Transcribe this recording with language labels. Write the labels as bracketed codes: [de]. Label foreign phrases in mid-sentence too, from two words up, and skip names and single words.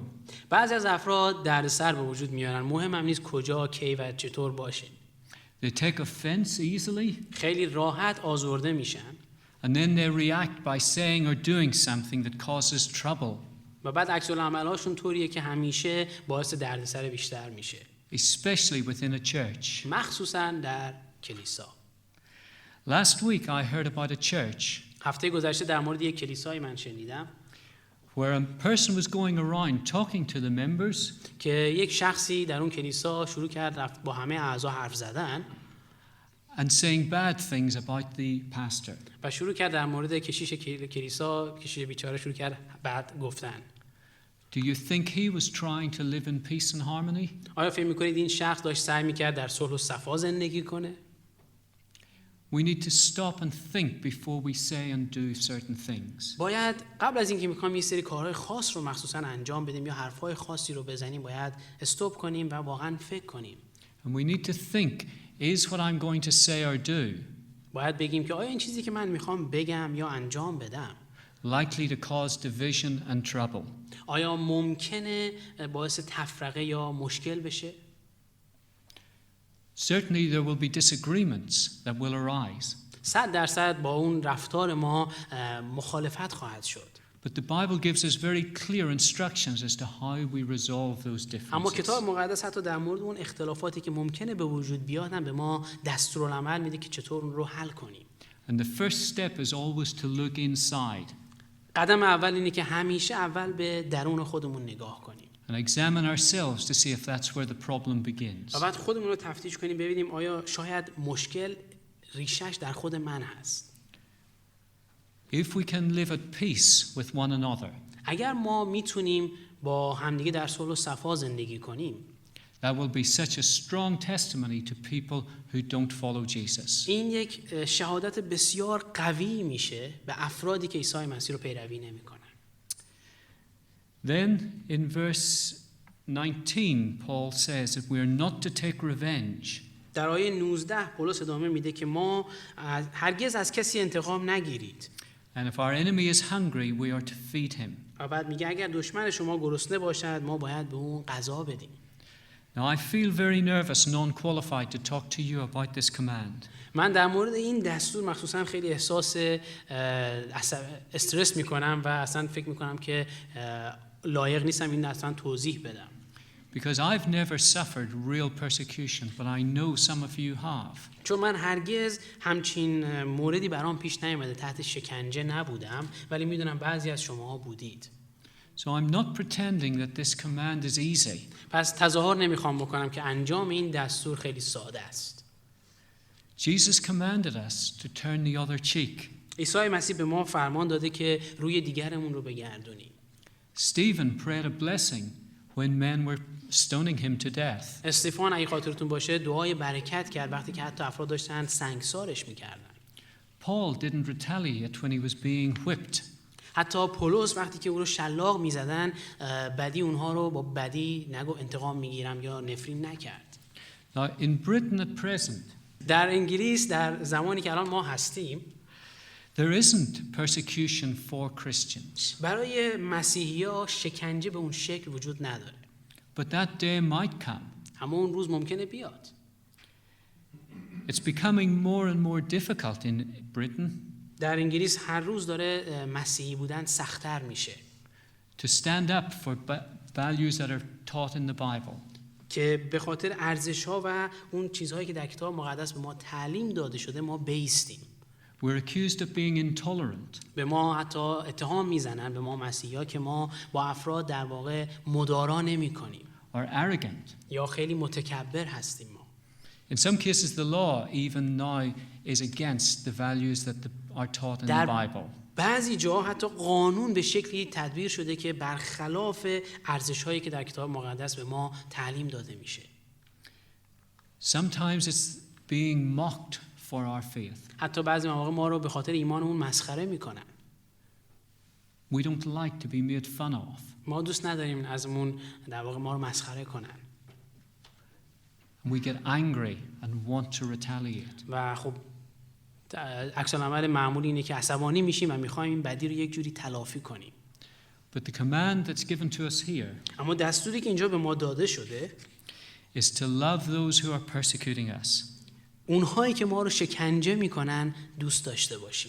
[fa] بعضی از افراد دردسر به وجود میارن، مهم هم نیست کجا، کی و چطور باشه. [en] They take offense easily [fa] خیلی راحت آزرده میشن. [en] and then they react by saying or doing something that causes trouble. [fa] و بعد عکس العمل‌هاشون طوریه که همیشه باعث دردسر بیشتر میشه. [en] Especially within a church. [fa] مخصوصاً در کلیسا. [en] Last week I heard about a church [fa] هفته گذشته در مورد یک کلیسایی من شنیدم [en] where a person was going around talking to the members [fa] که یک شخصی در اون کلیسا شروع کرد رفت با همه اعضا حرف زدن [en] and saying bad things about the pastor. [fa] و شروع کرد در مورد کشیش کلیسا، کشیش بیچاره شروع کرد بعد گفتن. [en] Do you think he was trying to live in peace and harmony? [fa] آیا فکر می‌کنید این شخص داشت سعی می‌کرد در صلح و صفا زندگی کنه؟ [en] We need to stop and think before we say and do certain things. [fa] باید قبل از اینکه می‌خوایم یه سری کارهای خاص رو مخصوصاً انجام بدیم یا حرف‌های خاصی رو بزنیم باید استاپ کنیم و واقعاً فکر کنیم. [en] And we need to think, is what I'm going to say or do [fa] باید بگیم که آیا این چیزی که من می‌خوام بگم یا انجام بدم [en] likely to cause division and trouble? [fa] آیا ممکنه باعث تفرقه یا مشکل بشه؟ [en] Certainly there will be disagreements that will arise. [fa] 100% با اون رفتار ما مخالفت خواهد شد. [en] But the Bible gives us very clear instructions as to how we resolve those [fa] اما [en] differences. [fa] کتاب مقدس حتی در مورد اون اختلافاتی که ممکنه به وجود بیاد هم به ما دستورالعمل میده که چطور اون رو حل کنیم. [en] And the first step is always to look inside [fa] قدم اول اینه که همیشه اول به درون خودمون نگاه کنیم. [en] and examine ourselves to see if that's where the problem begins. [fa] و بعد خودمون رو تفتیش کنیم ببینیم آیا شاید مشکل ریشش در خود من هست. [en] If we can live at peace with one another, [fa] اگر ما میتونیم با همدیگه در صلح و صفا زندگی کنیم [en] that will be such a strong testimony to people who don't follow Jesus. [fa] این یک شهادت بسیار قوی میشه به افرادی که عیسی مسیح رو پیروی نمی‌کنن. [en] Then in verse 19 Paul says that we are not to take revenge. [fa] در آیه 19 پولس ادامه میده که ما هرگز از کسی انتقام نگیرید. [en] And if our enemy is hungry, we are to feed him. [fa] و بعد میگه اگر دشمن شما گرسنه باشد ما باید به اون غذا بدیم. [en] Now I feel very nervous and unqualified to talk to you about this command. [fa] من در مورد این دستور مخصوصا خیلی احساس استرس میکنم و اصلا فکر میکنم که لایق نیستم این اصلا توضیح بدم. [en] Because I've never suffered real persecution, but I know some of you have. [fa] چون من هرگز همچین موردی برام پیش نیامده، تحت شکنجه نبودم، ولی میدونم بعضی از شما بودید. [en] So I'm not pretending that this command is easy. [fa] پس تظاهر نمیخوام بکنم که انجام این دستور خیلی ساده است. [en] Jesus commanded us to turn the other cheek. [fa] عیسی مسیح به ما فرمان داده که روی دیگرمون رو بگردونیم. [en] Stephen prayed a blessing when men were stoning him to death. [fa] استفان اگه خاطرتون باشه دعای برکت کرد وقتی که حتی افراد داشتن سنگسارش میکردن. [en] Paul didn't retaliate when he was being whipped. [fa] حتی پولس وقتی که او رو شلاق میزدن بدی اونها رو با بدی نگو انتقام میگیرم یا نفرین نکرد. [en] Now, in Britain at present, [fa] در انگلیس در زمانی که الان ما هستیم [en] there isn't persecution for Christians. [fa] برای مسیحی‌ها شکنجه به اون شکل وجود نداره. [en] But that day might come. [fa] اما اون روز ممکنه بیاد. [en] It's becoming more and more difficult in Britain [fa] در انگلیس هر روز داره مسیحی بودن سخت‌تر میشه. [en] to stand up for values that are taught in the Bible. [fa] که به خاطر ارزش‌ها و اون چیزهایی که در کتاب مقدس به ما تعلیم داده شده ما بایستیم. [en] We're accused of being intolerant. [fa] به ما حتی اتهام میزنن به ما مسیحی‌ها که ما با افراد در واقع مدارا نمی‌کنیم. [en] Or arrogant. [fa] یا خیلی متکبر هستیم ما. [en] In some cases, the law even now is against the values that are taught in the Bible. [fa] بعضی جا حتی قانون به شکلی تدبیر شده که برخلاف ارزش‌هایی که در کتاب مقدس به ما تعلیم داده میشه. [en] Sometimes it's being mocked for our faith. [fa] حتی بعضی مواقع ما رو به خاطر ایمانمون مسخره میکنن. [en] We don't like to be made fun of. [fa] ما دوست نداریم ازمون در واقع ما رو مسخره کنن. [en] We get angry and want to retaliate. [fa] و خب عکس العمل معمول اینه که عصبانی میشیم و میخوایم این بدی رو یک جوری تلافی کنیم. [en] But the command that's given to us here [fa] اما دستوری که اینجا به ما داده شده [en] is to love those who are persecuting us. [fa] اونهایی که ما رو شکنجه میکنن دوست داشته باشیم.